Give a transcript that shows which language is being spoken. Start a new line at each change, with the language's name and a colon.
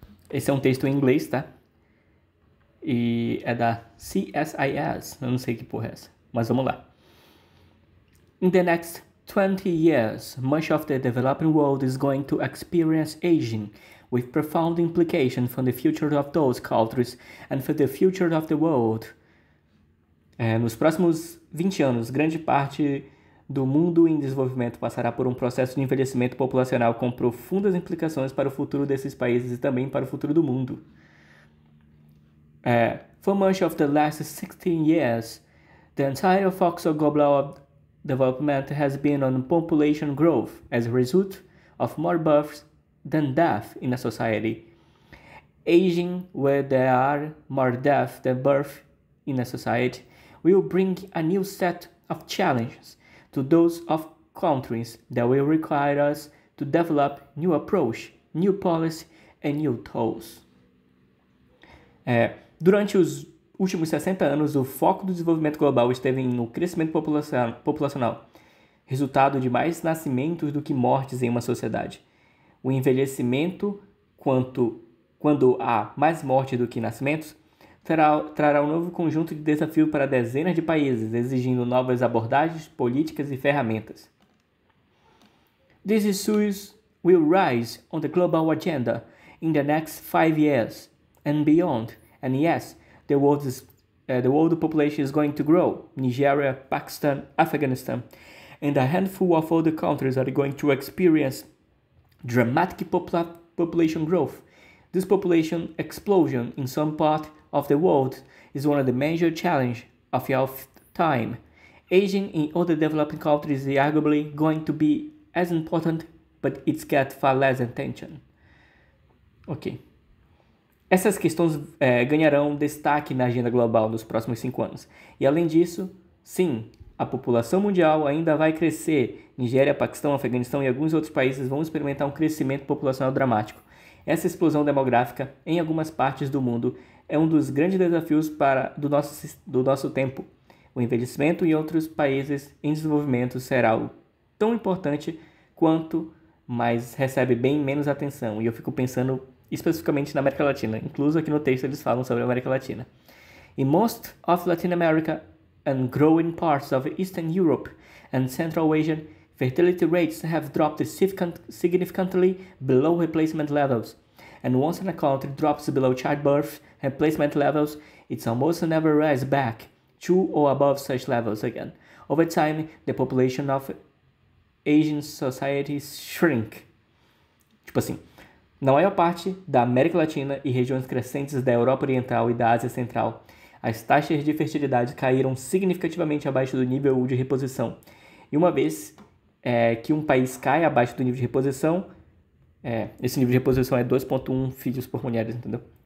Portuguese: Esse é um texto em inglês, tá? E é da CSIS, eu não sei que porra é essa, mas vamos lá.
English: In the next 20 years, much of the developing world is going to experience aging, with profound implications for the future of those cultures and for the future of the world.
Portuguese: Nos próximos 20 anos, grande parte do mundo em desenvolvimento passará por um processo de envelhecimento populacional com profundas implicações para o futuro desses países e também para o futuro do mundo.
English: For much of the last 16 years, the entire focus of global development has been on population growth as a result of more births than death in a society. Aging, where there are more deaths than birth in a society, will bring a new set of challenges to those of countries that will require us to develop new approach, new policy and new tools.
Portuguese: Durante os últimos 60 anos, o foco do desenvolvimento global esteve no crescimento populacional, resultado de mais nascimentos do que mortes em uma sociedade. O envelhecimento, quando há mais mortes do que nascimentos, trará um novo conjunto de desafios para dezenas de países, exigindo novas abordagens, políticas e ferramentas.
English: These issues will rise on the global agenda in the next 5 years and beyond, and yes, the world population is going to grow. Nigeria, Pakistan, Afghanistan, and a handful of other countries are going to experience dramatic population growth. This population explosion in some part of the world is one of the major challenges of our time. Aging in other developing countries is arguably going to be as important, but it's got far less attention. Ok.
Portuguese: Essas questões ganharão destaque na agenda global nos próximos 5 anos. E além disso, sim, a população mundial ainda vai crescer. Nigéria, Paquistão, Afeganistão e alguns outros países vão experimentar um crescimento populacional dramático. Essa explosão demográfica em algumas partes do mundo é um dos grandes desafios do nosso tempo. O envelhecimento em outros países em desenvolvimento será tão importante quanto, mas recebe bem menos atenção. E eu fico pensando especificamente na América Latina. Incluso aqui no texto eles falam sobre a América Latina.
English: In most of Latin America and growing parts of Eastern Europe and Central Asia, fertility rates have dropped significantly below replacement levels. And once a country drops below childbirth replacement levels, it's almost never rise back to or above such levels again. Over time, the population of Asian societies shrink.
Portuguese: Tipo assim, na maior parte da América Latina e regiões crescentes da Europa Oriental e da Ásia Central, as taxas de fertilidade caíram significativamente abaixo do nível de reposição. E uma vez que um país cai abaixo do nível de reposição, esse nível de reposição é 2,1 filhos por mulher, entendeu?